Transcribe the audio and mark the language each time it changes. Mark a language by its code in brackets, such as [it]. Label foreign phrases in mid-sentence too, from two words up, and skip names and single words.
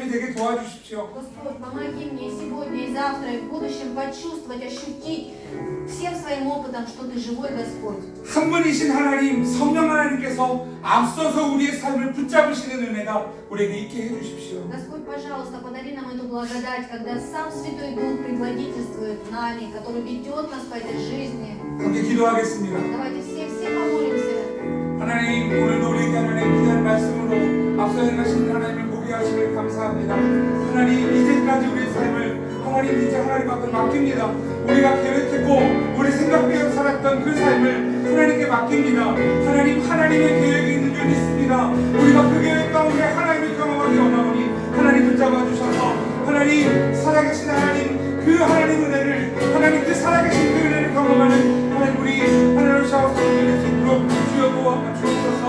[ko] 경험하게 도와주십시오. [ru] Господь, помоги мне сегодня и завтра, и в будущем почувствовать, ощутить всем своим опытом, что Ты живой Господь. [ko] 한 분이신 하나님, 성령 하나님께서 앞서서 우리의 삶을 붙잡으시는 은혜가 우리에게 있게 해주십시오. [ru] Господь, пожалуйста, подари нам эту благодать, когда сам Святой Дух предводительствует нами, который ведет нас по этой жизни. [ko] 함께 기도하겠습니다. [ru] Давайте все помолимся. [ko] 하나님, 오늘도 우리에게 하나님 귀한 말씀으로 앞서 행하신 하나님을 보게 하시길 감사합니다. 하나님, 이제까지 우리의 삶을 하나님 이제 하나님 앞에 맡깁니다. 우리가 계획했고 우리 생각대로 살았던 그 삶을 하나님께 맡깁니다. 하나님, 하나님의 계획이 있는 줄 믿습니다. 우리가 그 계획 가운데 하나님을 경험하기 원하오니 하나님 붙잡아 주셔서 하나님, 살아계신 하나님, 그 하나님 은혜를, 하나님 그 살아계신 그 은혜를 경험하는 하나님, 우리 하나님 샤워서 드릴 수 있도록 주여 도와주옵소서.